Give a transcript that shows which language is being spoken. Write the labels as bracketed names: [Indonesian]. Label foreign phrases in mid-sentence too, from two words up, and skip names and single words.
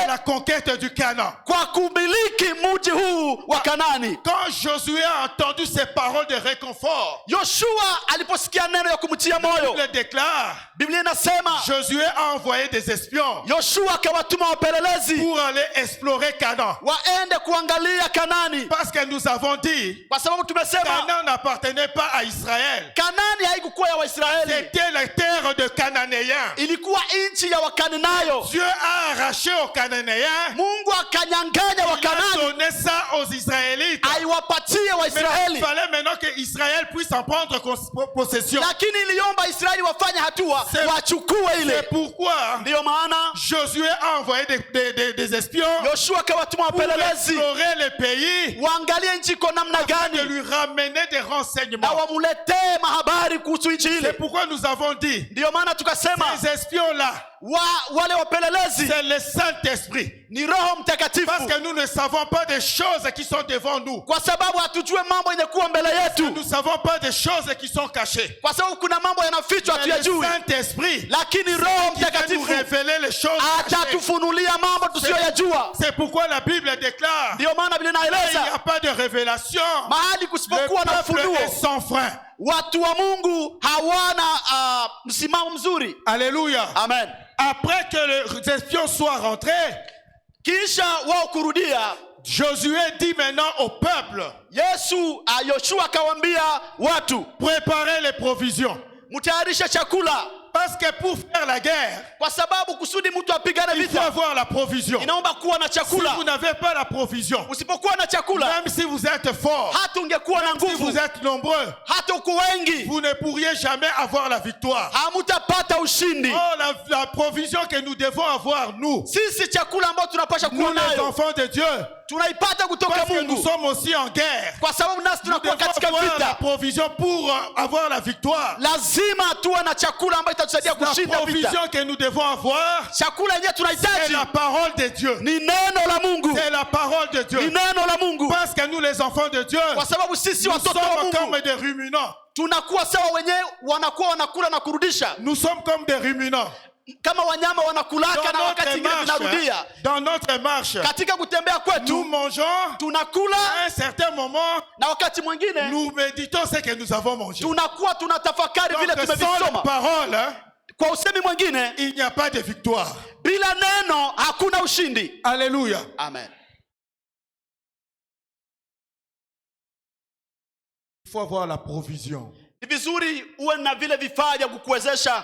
[French] la conquête du Canaan. [Swahili] kwa kumiliki mji huu wa Kanani. [French] Quand Josué a entendu ces paroles de réconfort, [Swahili] Yoshua aliposikia neno ya kumtia moyo, [French] il déclare, [Swahili] Biblia inasema [French] Josué a envoyé des espions [Swahili] Yoshua akawatuma wapelelezi [French] pour aller explorer Canaan. [Swahili] waende kuangalia Kanani, [French] Parce que nous avons dit, [Swahili] kwa sababu tumesema [French] Canaan n'appartenait pas à Israël. [Swahili] Kanani haikukuwa ya Waisraeli, [French] C'était la terre de Cananéens. [Swahili] ilikuwa nchi ya Wakananayo. [French] Dieu a arraché aux Cananéens. [Swahili] Mungu akanyang'anya [French] Il a [Swahili] Wakanani, [French] donné ça aux Israélites. [Swahili] aiwapatie [French] Mais il [Swahili] Waisraeli, [French] fallait maintenant que Israël puisse en prendre possession. [Swahili] lakini iliomba Israeli wafanye hatua wachukue ile. [French] C'est pourquoi [Swahili] Ndiyo maana [French] Josué a envoyé des espions [Swahili] Yoshua akawatuma [French] pour [Swahili] wapelelezi [French] explorer le pays, [Swahili] waangalie nchi iko namna [French] de [Swahili] gani [French] lui ramener des [Swahili] na [French] renseignements. [Swahili] wamuletee mahabari kuhusu nchi [French] C'est [Swahili] ile. [French] pourquoi nous avons dit, [Swahili] Ndiyo maana tukasema [French] ces espions-là, [Swahili] wale wapelelezi [French] c'est le Saint-Esprit. [Swahili] ni Roho Mtakatifu, [French] Parce que nous ne savons pas des choses qui sont devant nous. [Swahili] kwa sababu hatujue mambo yenye kuwa mbele yetu, [French] Nous ne savons pas des choses qui sont cachées. [Swahili] kwa sababu kuna mambo yanafichwa [French] Mais le [Swahili] hatuyajui, [French] Saint-Esprit [Swahili] lakini Roho [French] qui va nous [Swahili] Mtakatifu [French] révéler les choses cachées. [Swahili] atatufunulia mambo tusiyoyajua. [French] C'est pourquoi la Bible déclare [Swahili] Ndiyo maana Biblia [French] qu'il n'y a [Swahili] inaeleza [French] pas de révélation. [Swahili] mahali [French] Le [Swahili] kusipokuwa na [French] peuple [Swahili] ufunuo, [French] est sans frein. [Swahili] watu wa Mungu hawana msimamo mzuri. [French] Alléluia. [Swahili] Amen. [French] Après que les espions soient rentrés, [Swahili] Kisha wao kurudia, [French] Josué dit maintenant au peuple, [Swahili] Yoshua akawaambia watu, [French] préparez les provisions. [Swahili] mtayarishe chakula, [French] Parce que pour faire la guerre, [Swahili] kwa sababu kusudi mtu apigane [French] il faut [Swahili] vita [French] avoir la provision. [Swahili] inaomba kuwa na [French] Si [Swahili] chakula. [French] vous n'avez pas la provision, [Swahili] Usipokuwa na chakula, [French] même si vous êtes fort, [Swahili] hata ungekuwa na [French] si [Swahili] nguvu, [French] vous êtes nombreux, [Swahili] hata uko wengi, [French] vous ne pourriez jamais avoir la victoire. [Swahili] hamutapata ushindi. [French] Oh, la provision que nous devons avoir, nous, [Swahili] Sisi chakula ambayo tunapasha [French] nous [Swahili] kuwa [French] les [Swahili] nayo [French] enfants de Dieu, [Swahili] tunaipata kutoka [French] parce que nous [Swahili] Mungu, [French] sommes aussi en guerre. [Swahili] kwa sababu nasi [French] Nous [Swahili] tunakuwa [French] devons [Swahili] katika [French] avoir la [Swahili] vita. [French] provision pour avoir la victoire. [Swahili] Lazima tuwe na chakula ambayo itatusaidia [French] La [Swahili] kushinda vita. [French] provision que nous devons avoir, [Swahili] Chakula yenyewe [French] c'est [Swahili] tunahitaji [French] la parole de Dieu. [Swahili] ni neno la Mungu, [French] C'est la parole de [Swahili] ni [French] Dieu. [Swahili] neno la Mungu, [French] Parce que nous, les enfants de Dieu, [Swahili] kwa sababu sisi [French] nous [Swahili] watoto wa [French] sommes comme [Swahili] Mungu [French] des ruminants. [Swahili] tunakuwa sawa, wenyewe wanakuwa wanakula na kurudisha [French] Nous sommes comme des ruminants. [Swahili] kama wanyama wanakulaka na wakati ingine vinarudia. [French] Dans notre marche, [Swahili] Katika kutembea [French] nous [Swahili] kwetu [French] mangeons. [Swahili] tunakula, [French] À un certain moment, [Swahili] na wakati mwingine [French] nous méditons ce que nous avons mangé. [Swahili] tunakuwa tunatafakari vile [French] Donc, sans la [Swahili] tumevisoma. [French] parole, hein, [Swahili] Kwa usemi mwingine, [French] il n'y a pas de victoire. [Swahili] bila neno hakuna ushindi. [French] Alléluia. [Swahili] Amen. [French] Il faut avoir la provision. [Swahili] Ni vizuri uwe na vile vifaa vya kukuwezesha